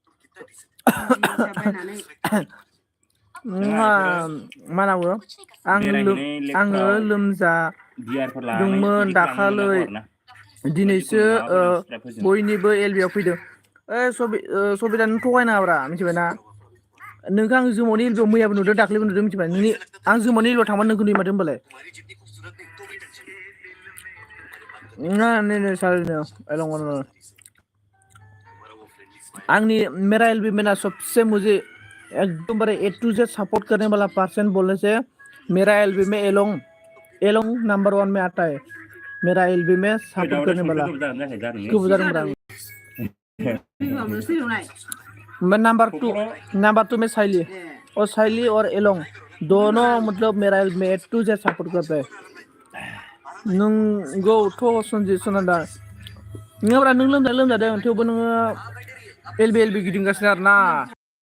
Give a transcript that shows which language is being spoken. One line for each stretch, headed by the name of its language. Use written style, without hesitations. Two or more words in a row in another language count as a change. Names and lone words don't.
Bodo: मा नांगौ आङो लोमजादोंमोन दाखालै दिनैसो बयनिबो एलबियाव फैदों सबिता नों थगायनाङाब्रा मिथिबायना नोंखौ आं जोमावनि एलबियाव मैयाबो नुदों दाख्लैबो नुदों मिथिबाय नोंनि आं जोमावनि एलबियाव थांबा नोंखौ नुयो माथो होनबालाय
Hindi: नहीं साले आंनी मेरा एलबी में ना सबसे मुझे एकदम बड़े
English: A to Z
Hindi: सपोर्ट करने वाला पर्सन बोलने से मेरा एलबी में एलोंग नंबर 1 में आता है मेरा एलबी में सपोर्ट करने वाला क्यों बता रहा हूँ मैं नंबर 2 में साइली और एलोंग दोनों मतलब मेरा एलबी में
English: A to Z
Hindi: सपोर्ट करता है
Bodo: नोंगौ थ' सनजित सनादा नोङाब्रा नों लोमजादों थेवबो नोङो एलबि गिदिंगासिनो आरोना